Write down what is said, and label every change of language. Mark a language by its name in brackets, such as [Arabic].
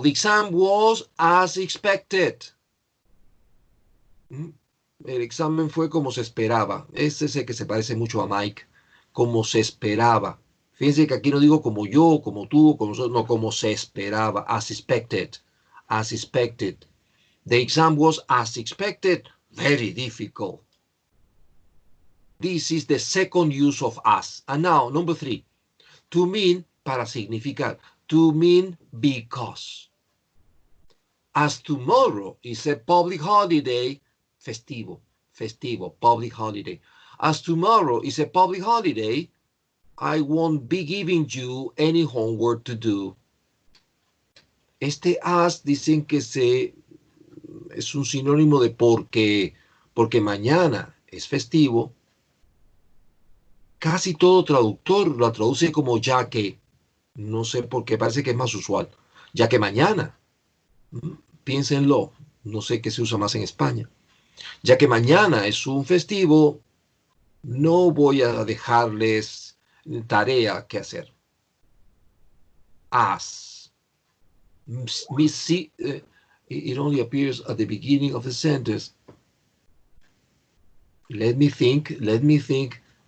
[English] The exam was as expected. [Spanish] El examen fue como se esperaba. Ese es el que se parece mucho a Mike. Como se esperaba. Fíjense que aquí no digo como yo, como tú, como nosotros, no, como se esperaba. [English] As expected. As expected. The exam was as expected. Very difficult. This is the second use of as. And now, number 3. To mean, [Spanish] para significar. [English] To mean because. As tomorrow is a public holiday, festivo, public holiday. As tomorrow is a public holiday, I won't be giving you any homework to do. [Spanish] Este as dicen que es un sinónimo de porque mañana es festivo. Casi todo traductor lo traduce como ya que. No sé por qué, parece que es más usual. Ya que mañana. Piénsenlo. No sé qué se usa más en España. Ya que mañana es un festivo, no voy a dejarles tarea que hacer. [English] As. It only appears at the beginning of the sentence. Let me think.